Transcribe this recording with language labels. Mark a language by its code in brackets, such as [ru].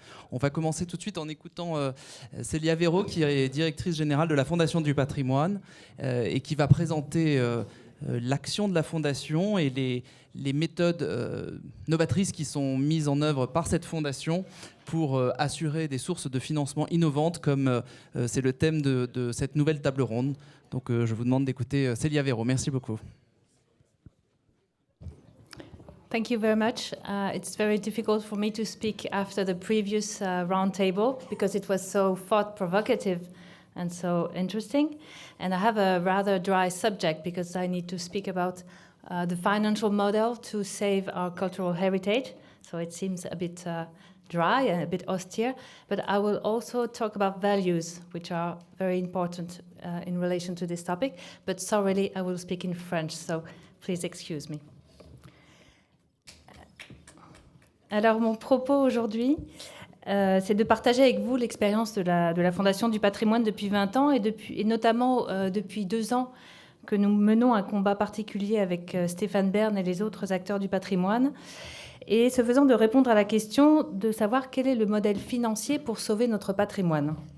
[fr] On va commencer tout de suite en écoutant Célia Véraud, qui est directrice générale de la Fondation du patrimoine et qui va présenter l'action de la Fondation et les méthodes novatrices qui sont mises en œuvre par cette Fondation pour assurer des sources de financement innovantes, comme c'est le thème de cette nouvelle table ronde. Donc je vous demande d'écouter Célia Véraud. Merci beaucoup. [en] Thank you very much. It's very difficult for me to speak after the previous roundtable because it was so thought-provocative and so interesting. And I have a rather dry subject because I need to speak about the financial model to save our cultural heritage. So it seems a bit dry and a bit austere. But I will also talk about values, which are very important in relation to this topic. But sorry, I will speak in French, so please excuse me. [fr] Alors, mon propos aujourd'hui, c'est de partager avec vous l'expérience de la Fondation du patrimoine depuis 20 ans et notamment depuis 2 ans que nous menons un combat particulier avec Stéphane Bern et les autres acteurs du patrimoine, et ce faisant de répondre à la question de savoir quel est le modèle financier pour sauver notre patrimoine.